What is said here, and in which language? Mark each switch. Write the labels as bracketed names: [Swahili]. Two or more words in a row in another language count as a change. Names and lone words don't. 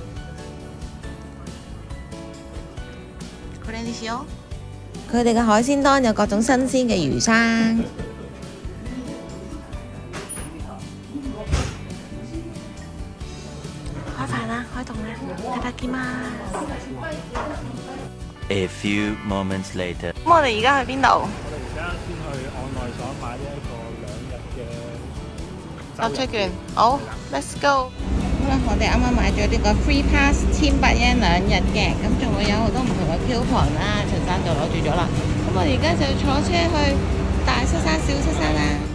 [Cantonese] 佢哋嘅海鮮檔有各種新鮮嘅魚生。開飯啦，開動啦！ [Japanese] いただきます。 [English] A few moments later。 [Cantonese] 咁我哋而家去邊度？我哋而家先去案內所買呢一個2日嘅入出券。好 ， [English] Let's go。 [Cantonese] 好啦，我哋啱啱買咗呢個 [English] Free Pass [Cantonese] 1100 yen 2日嘅，咁仲會有好多唔同嘅 coupon 啦，陳生就攞住咗啦。咁我哋而家就坐車去大七山、小七山啦。